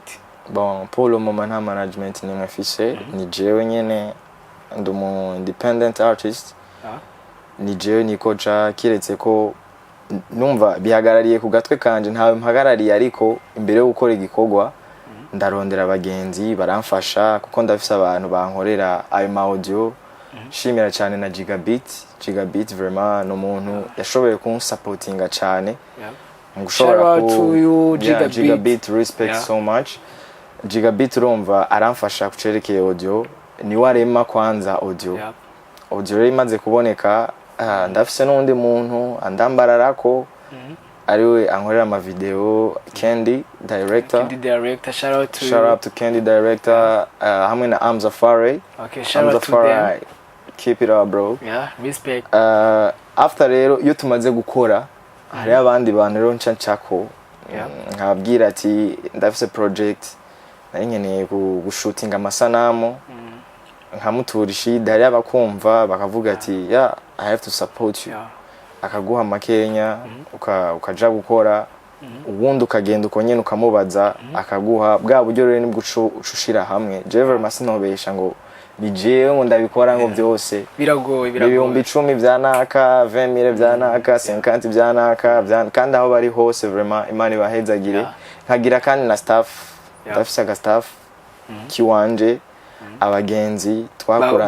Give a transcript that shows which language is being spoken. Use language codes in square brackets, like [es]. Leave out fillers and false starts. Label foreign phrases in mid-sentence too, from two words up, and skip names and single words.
[fr] Bon pour le moment [rn] nta management ni mfise ni jewe nyene ndumu [en] independent artist [rn] ni jewe niko ca kiretse ko numva bihagarariye ku gatwe kanje ntawe mpagarariye ariko imbere yo gukora igikorwa ndarondera abagenzi baramfasha kuko ndafise abantu bankorera ayo ma audio. Shimira cyane na Gigabit vraiment no muntu yashoboye kunsupportinga cyane ngushobora ku [en] Gigabit respect so much. [rn] Gigabit urumva aramfasha kucerekeye audio ni warema kwanza audio rero imaze kuboneka ndafise n'undi muntu andambararako ariwe ankorera ama video Candy director [en] shout out to Candy director [rn] hamwe na Amzafari. [en] Okay, shout out to them. Keep it up bro. Respect. [rn] After rero iyo tumaze gukora hari abandi bantu rero ncanchako nkabwira ati ndafise project nari nkeneye gushooting amasanamu nkamuturisha hari abakumva bakavuga ati [en] I have to support you [rn] akaguha makenya ukaja gukora ubundi ukagenda uko nyene ukamubaza akaguha bwa buryo rero nibwo ucushira hamwe jever masinobesha ngo bijewe ngo ndabikora ngo byose biragoye ibihumbi 10 byanaka 20,000 byanaka 50 byanaka kandi aho bari hose vraiment imana ibahezagire nkagira kandi na staff ndafise aga staff kiwanje abagenzi twakoranye